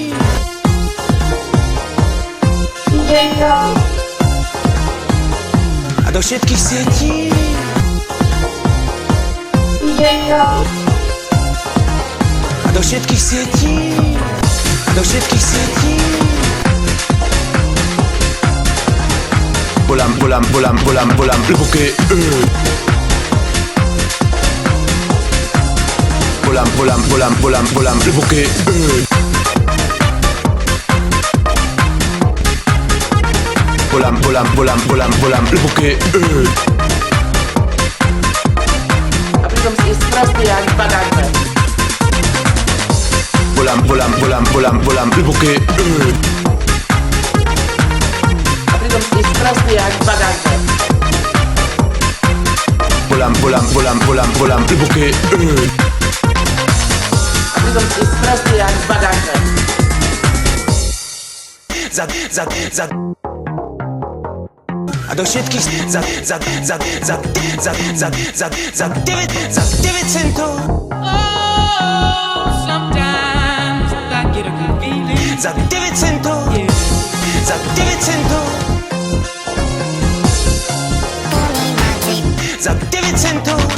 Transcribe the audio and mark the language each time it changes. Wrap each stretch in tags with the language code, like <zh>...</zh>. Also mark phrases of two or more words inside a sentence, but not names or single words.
<sk>A do všetkých sietí. A do všetkých sietí. A do všetkých sietí. Bolam, bolam, bolam, bolam, bolam, hlboké. Bolam, bolam, bolam, bolam, bolam, hlboké. Bolam, bolam, bolam, bolam, bolam, hlboké. A pritom si sprostý jak bagátne. Bolam, bolam, bolam, bolam, bolam, hlboké. A pritom si sprostý jak bagátne. Bolam, bolam, bolam, bolam, bolam, hlboké. A pritom si sprostý jak bagátne. Za a do všetkých za 9 centov.</sk> <en>Sometimes I get a good feeling.</en> <sk>Za 9 centov. Za 9 centov. Za 9 centov.</sk>